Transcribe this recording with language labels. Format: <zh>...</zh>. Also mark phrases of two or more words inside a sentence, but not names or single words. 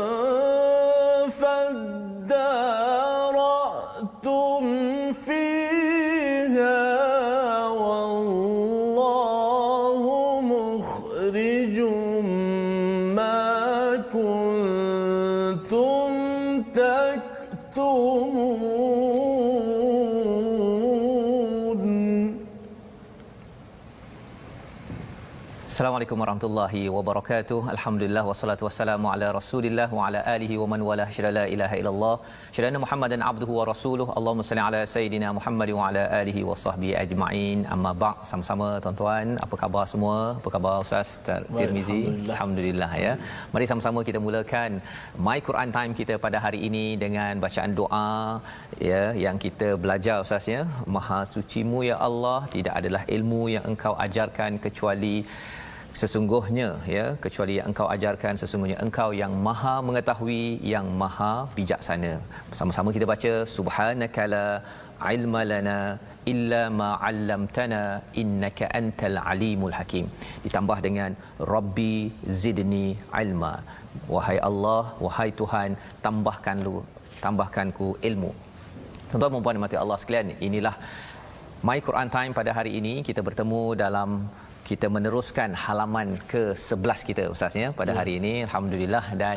<ar>فادارأتم فيها والله مخرج ما كنتم تكتمون. السلام عليكم ورحمة الله وبركاته. الحمد لله والصلاة والسلام على رسول الله وعلى آله ومن والاه. أشهد أن لا إله إلا الله، أشهد أن محمدا عبده ورسوله. اللهم صل على سيدنا محمد وعلى آله وصحبه أجمعين. أما بعد.</ar> <ms>Sama-sama tuan-tuan, apa khabar semua? Apa khabar Ustaz Tirmizi? Alhamdulillah ya. Mari sama-sama kita mulakan My Quran Time kita pada hari ini dengan bacaan doa ya yang kita belajar Ustaz ya. Maha sucimu ya Allah, tidak adalah ilmu yang engkau ajarkan kecuali sesungguhnya ya, kecuali yang engkau ajarkan, sesungguhnya engkau yang maha mengetahui, yang maha bijaksana. Sama-sama kita baca</ms> <ar>سبحانك لا علم لنا إلا ما علمتنا إنك أنت العليم الحكيم,</ar> <ms>ditambah dengan</ms> <ar>رب زدني علما.</ar> <ms>Wahai Allah, wahai Tuhan, tambahkanku ilmu. Tuan-tuan dan puan mati Allah sekalian, inilah My Quran Time pada hari ini. Kita bertemu dalam, kita meneruskan halaman ke-11 kita Ustaz ya pada hari ini, alhamdulillah, dan</ms>